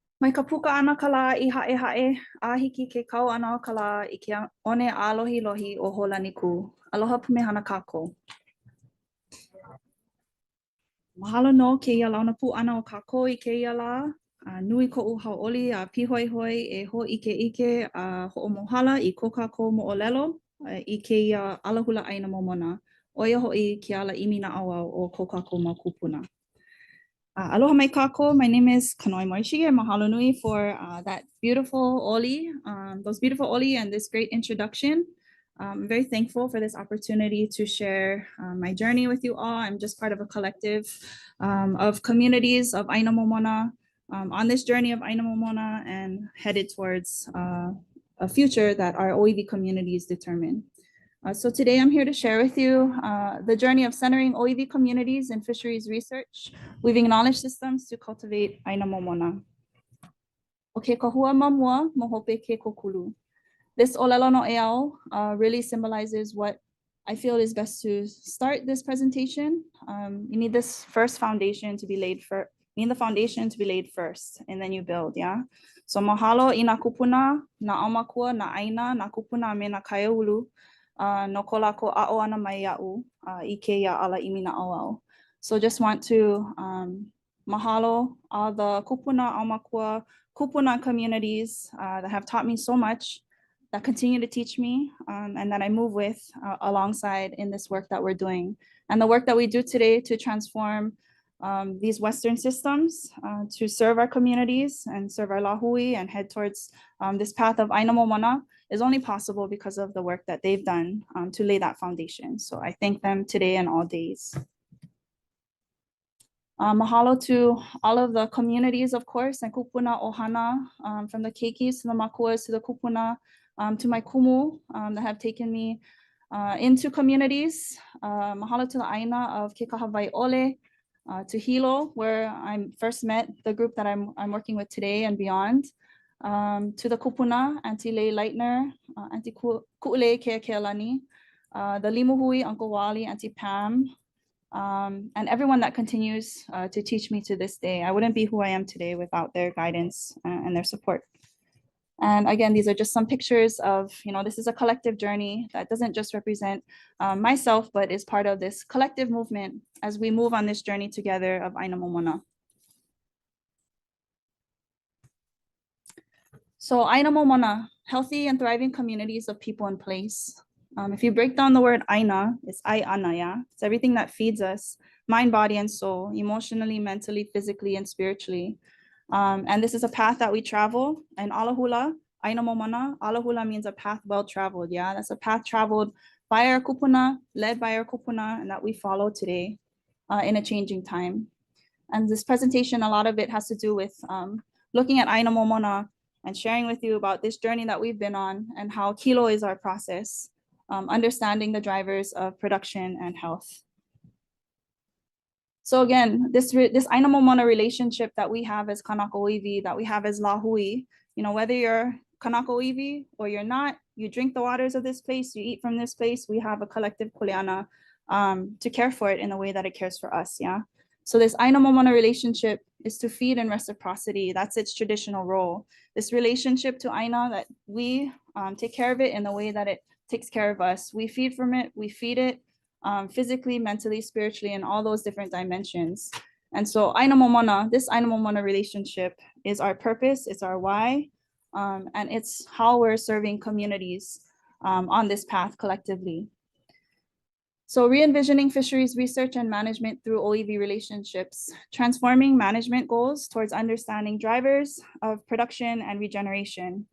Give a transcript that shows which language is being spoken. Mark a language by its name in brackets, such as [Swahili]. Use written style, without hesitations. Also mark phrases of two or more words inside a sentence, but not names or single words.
[Hawaiian] Mai ka puka ana ka lā I haʻe a hiki ke kau ana o ka lā I ke one alohi lohi o Holani kū. Aloha pumehana kākou. Mahalo no keia launa pū ana o kākou I keia lā. Nui koʻu hauʻoli a pihoihoi e hoʻike a hoʻomohala I ko kākou moʻolelo I keia alahula ʻaina momona. Oia hoʻi ke ala ʻimi na auau o ko kākou mau kūpuna. Aloha mai kākou. [English] My name is Kanoe Morishige. [Hawaiian] Mahalo nui [English] for that beautiful oli, those beautiful oli and this great introduction. I'm very thankful for this opportunity to share my journey with you all. I'm just part of a collective of communities of [Hawaiian] ʻāina momona [English] on this journey of [Hawaiian] ʻāina momona [English] and headed towards a future that our ʻōiwi communities determine. So today I'm here to share with you the journey of centering ʻōiwi communities in fisheries research, weaving knowledge systems to cultivate [Hawaiian] ʻāina momona. O ke kahua mamua, mohope ke kokulu. [English] This [Hawaiian] olelo no eao [English] really symbolizes what I feel is best to start this presentation. You need this first foundation to be laid first. You need the foundation to be laid first, and then you build, yeah? [Hawaiian] So mahalo I nā kūpuna, nā aumakua, nā ʻāina, nā kūpuna me nā kaiāulu. No ko lākou a'o ana mai ia'u I keia ala ʻimi na auau. [English] So just want to mahalo all the [Hawaiian] kūpuna, aumakua, kūpuna [English] communities that have taught me so much, that continue to teach me, and that I move with alongside in this work that we're doing. And the work that we do today to transform these Western systems to serve our communities and serve our lahui and head towards this path of [Hawaiian] ʻāina momona [English] is only possible because of the work that they've done to lay that foundation. So I thank them today and all days. Mahalo to all of the communities, of course, and [Hawaiian] kūpuna ohana, [English] from the keikis to the makuas to the kūpuna, to my kumu that have taken me into communities. Mahalo to the ʻāina of [Hawaiian] ke kahawai ole, [English] to Hilo, where I first met the group that I'm working with today and beyond. To the kūpuna, Auntie Lei Leitner, Auntie Ku'ulei Kaiāulu, the Limuhui, Uncle Wally, Auntie Pam, and everyone that continues to teach me to this day. I wouldn't be who I am today without their guidance and their support. And again, these are just some pictures of, this is a collective journey that doesn't just represent myself, but is part of this collective movement as we move on this journey together of [Hawaiian] ʻāina momona. [English] So [Hawaiian] ʻāina momona, [English] healthy and thriving communities of people and place. If you break down the word ʻāina, it's ʻāina, yeah? It's everything that feeds us, mind, body, and soul, emotionally, mentally, physically, and spiritually. And this is a path that we travel, and [Hawaiian] alahula, ʻāina momona, alahula [English] means a path well traveled, yeah? That's a path traveled by our kūpuna, led by our kūpuna, and that we follow today in a changing time. And this presentation, a lot of it has to do with looking at [Hawaiian] ʻāina momona [English] and sharing with you about this journey that we've been on and how kilo is our process, understanding the drivers of production and health. So again, this [Hawaiian] ʻāina momona [English] relationship that we have as [Hawaiian] kanaka ʻōiwi, [English] that we have as lahui, whether you're [Hawaiian] kanaka ʻōiwi [English] or you're not, you drink the waters of this place, you eat from this place, we have a collective kuleana to care for it in the way that it cares for us, yeah? So this [Hawaiian] ʻāina momona [English] relationship is to feed in reciprocity. That's its traditional role. This relationship to ʻāina, that we take care of it in the way that it takes care of us. We feed from it, we feed it physically, mentally, spiritually, and all those different dimensions. And so [Hawaiian] ʻāina momona, [English] this [Hawaiian] ʻāina momona [English] relationship is our purpose, it's our why, and it's how we're serving communities on this path collectively. So re-envisioning fisheries research and management through ʻōiwi relationships, transforming management goals towards understanding drivers of production and regeneration.